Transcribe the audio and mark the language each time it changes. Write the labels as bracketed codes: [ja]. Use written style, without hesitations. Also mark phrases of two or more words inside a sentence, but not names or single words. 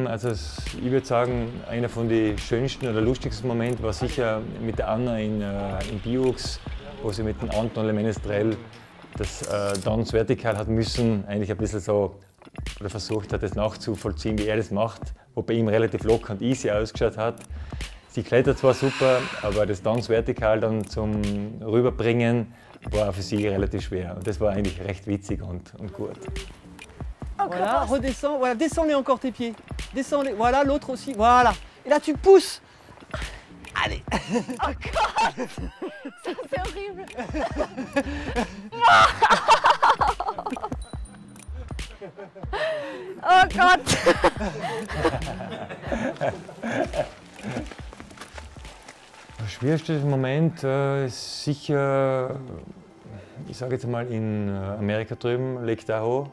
[de] Also ich würde sagen, einer von den schönsten oder lustigsten Momenten war sicher mit der Anna in Biux, wo sie mit dem Anton Le Menestrel das Dance vertikal hat müssen, eigentlich ein bisschen so, oder versucht hat, das nachzuvollziehen, wie er das macht, wo bei ihm relativ locker und easy ausgeschaut hat. Sie klettert zwar super, aber das Dance vertikal dann zum Rüberbringen war für sie relativ schwer. Und das war eigentlich recht witzig und gut. [fr] Voilà, redescends, voilà, descends-les encore tes pieds. Descends-les, voilà, l'autre aussi, voilà. Et là tu pousses. Allez. [de] Oh Gott, das ist ja horrible. Oh Gott. Der schwierigste Moment ist sicher, ich sage jetzt mal in Amerika drüben, Lake Tahoe.